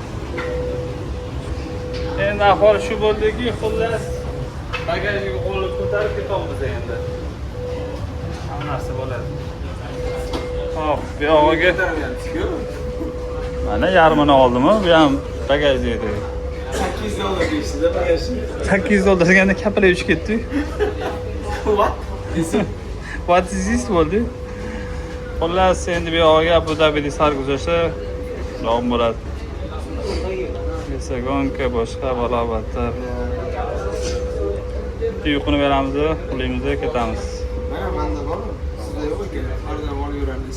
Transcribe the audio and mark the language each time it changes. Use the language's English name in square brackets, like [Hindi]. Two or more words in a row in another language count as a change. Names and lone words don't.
[Uzbek] Endi ahvol shu bo'ldiki, xullas bagajni qo'lga ko'tarib ketamiz endi. Hammasi bo'ladi. Hop, bu yo'g'iga mana yarmini oldim, bu ham bagaj edi. $8 deyishdi-da bagajni. $8 deganda kapalay uchib ketdi. [English] What? What is this bo'ldi? [Uzbek] Xullas, endi bu yoqqa Abu Dabida sarguzashti davom bo'ladi. Gonka boshqa balobatlar. Uyquni beramiz, ulaymiz, ketamiz. Mana menda bormi? Sizda yo'q ekan. Har doim olib yuramiz.